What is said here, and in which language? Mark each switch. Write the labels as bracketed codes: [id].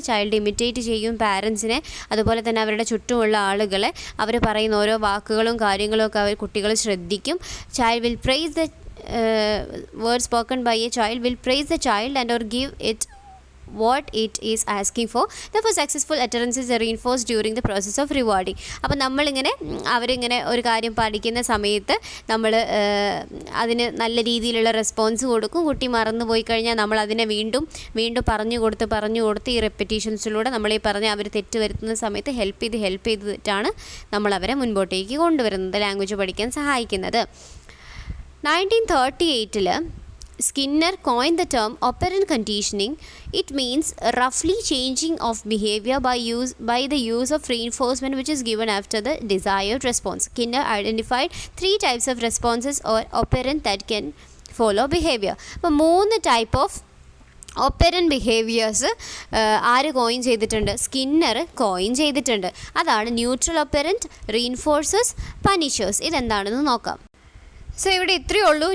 [ml] Child imitate ചെയ്യും പാരൻസിനെ, അതുപോലെ തന്നെ അവരുടെ ചുറ്റുമുള്ള ആളുകളെ. അവർ പറയുന്ന ഓരോ വാക്കുകളും കാര്യങ്ങളും ഒക്കെ കുട്ടികൾ ശ്രദ്ധിക്കും. [en] Child will praise the word spoken by a child will praise the child and or give it what it is asking for. Therefore successful utterances are reinforced during the process of rewarding. [ml] അപ്പോൾ അവരിങ്ങനെ ഒരു കാര്യം പഠിക്കുന്ന സമയത്ത് നമ്മൾ അതിന് നല്ല രീതിയിലുള്ള റെസ്പോൺസ് കൊടുക്കും. കുട്ടി മറന്നു പോയി കഴിഞ്ഞാൽ നമ്മൾ അതിനെ വീണ്ടും പറഞ്ഞു കൊടുത്ത് ഈ റെപ്പിറ്റേഷൻസിലൂടെ നമ്മൾ ഈ പറഞ്ഞ് അവർ തെറ്റ് വരുത്തുന്ന സമയത്ത് ഹെൽപ്പ് ചെയ്തിട്ടാണ് നമ്മൾ അവരെ മുൻപോട്ടേക്ക് കൊണ്ടുവരുന്നത്, ലാംഗ്വേജ് പഠിക്കാൻ സഹായിക്കുന്നത്. [en] 1938 Skinner coined the term operant conditioning. It means roughly changing of behavior by the use of reinforcement which is given after the desired response. Skinner identified 3 types of responses or operant that can follow behavior. [ml] അപ്പോൾ 3 type of operant behaviours ആര് coin ചെയ്തിട്ടുണ്ട്? Skinner coin ചെയ്തിട്ടുണ്ട്. അതാണ് neutral operant, റീഇൻഫോഴ്സേഴ്സ്, പനിഷേഴ്സ്. ഇതെന്താണെന്ന് നോക്കാം. So ഇവിടെ ഇത്രയേ ഉള്ളൂ.